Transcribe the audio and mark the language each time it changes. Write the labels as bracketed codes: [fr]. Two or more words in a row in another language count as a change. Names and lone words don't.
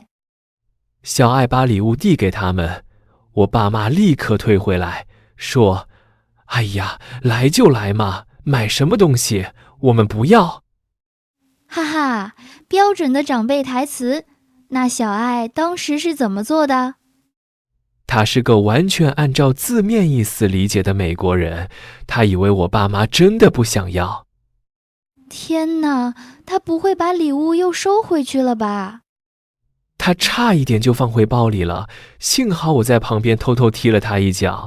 [zh] 小愛把禮物遞給他們，我爸媽立刻退回來，說：“哎呀，來就來嘛，買什麼東西，我們不要。” 哈哈，標準的長輩台詞。那小愛當時是怎麼做的？他是個完全按照字面意思理解的美國人，他以為我爸媽真的不想要。天哪，他不會把禮物又收回去了吧？他差一點就放回包裡了，幸好我在旁邊偷偷踢了他一腳。